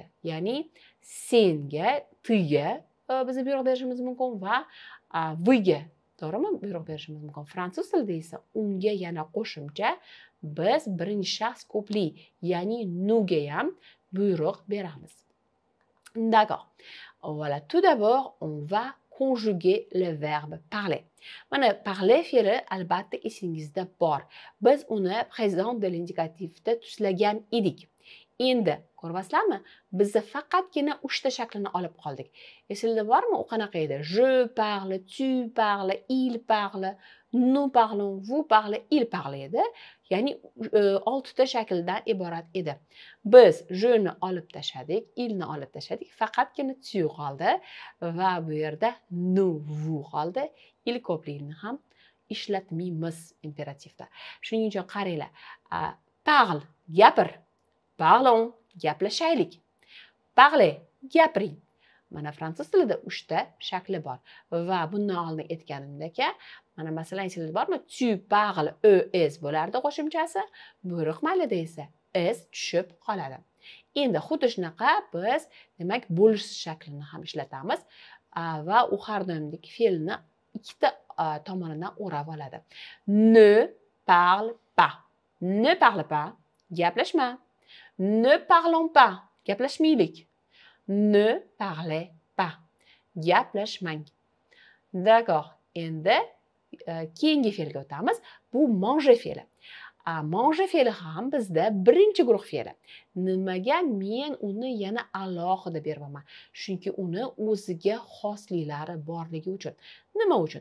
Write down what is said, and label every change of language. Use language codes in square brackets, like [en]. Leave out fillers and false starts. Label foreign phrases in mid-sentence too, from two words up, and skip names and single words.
[uz] Ya'ni senga, tiga biz buyruq berishimiz mumkin va vga, to'g'rimi? Buyruq berishimiz mumkin. Fransuz tilida esa unga yana qo'shimcha biz birinchi shaxs ko'plik, ya'ni nuga ham buyruq beramiz. [fr] D'accord. Voilà, tout d'abord, on va conjuguer le verbe parler. [uz] Mana parler fe'li albatta esingizda bor. Biz uni [fr] présent de l'indicatifda [uz] tuslagan edik. Endi ko'ryapsizlarmi? Biz faqatgina 3 ta shaklini olib qoldik. Esingizda bormi? U qanaqa edi? [fr] Je parle, tu parles, il parle, nous parlons, vous parlez, il parle edi. [uz] Ya'ni 6 ta shakldan iborat edi. Biz je'ni olib tashladik, ilni olib tashladik, faqatgina tu qoldi va bu yerda [fr] nous, vous [uz] qoldi. Il ko'pligini ham ishlatmaymiz imperativda. Shuning uchun qaranglar. Parle, gapir. Parlons, gaplashaylik. Parlez, gapiring. Mana fransuz tilida 3 ta shakli bor. Va bundan oldin aytganimdek, mana masalan esingizda bormi? [fr] Tu parles, [uz] es bo'lardi qo'shimchasi. Buyruq mayli esa s tushib qoladi. Endi xuddi shunaqa biz demak bo'lish shaklini ham ishlatamiz va u har doimdek fe'lni ikkita tomonidan o'rab oladi. [fr] Ne parle pas. Ne parle pas, gaplashma. Ne parlons pas, gaplashmaylik. Ne parlez pas, gaplashmang. D'accord. [uz] Endi keyingi fe'lga o'tamiz. Bu manger fe'li. Manger fe'li ham bizda birinchi guruh fe'li. Nimaga men uni yana alohida beraman? Chunki uni o'ziga xosliklari borligi uchun. Nima uchun?